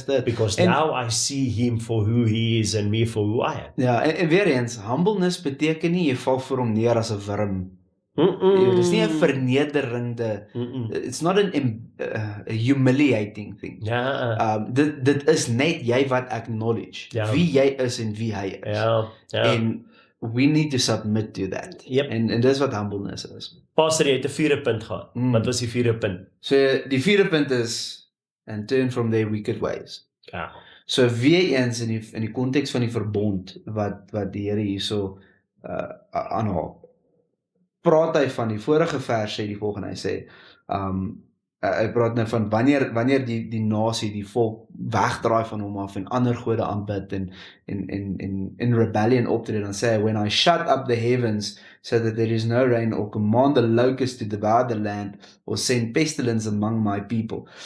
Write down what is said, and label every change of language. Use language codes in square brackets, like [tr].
[en] Because now I see him for who he is and me for who I am. [af] Ja, en weer eens, humbleness beteken nie jy val voor hom neer as 'n wurm. Dit is nie 'n vernederende, [en] it's not a humiliating thing. [af] Ja. Dit is net jy wat acknowledge wie jy is en wie hy is. Ja. [en] En we need to submit to that. Yep. [af] En dis wat humbleness is. Pastor, jy het 'n 4de punt gehad. Wat was die 4de punt? So die 4de punt is [en] and turn from their wicked ways. [af] Ja. So weer eens in die konteks van die verbond wat die Here hierso aanhaal. Praat hy van die vorige vers sê die volgende, hy sê hy praat nou van wanneer die nasie, die volk wegdraai van hom af en ander gode aanbid en in rebellion optree, dan sê hy, [en] when I shut up the heavens so that there is no rain, or command the locusts to devour the land, or send pestilence among my people.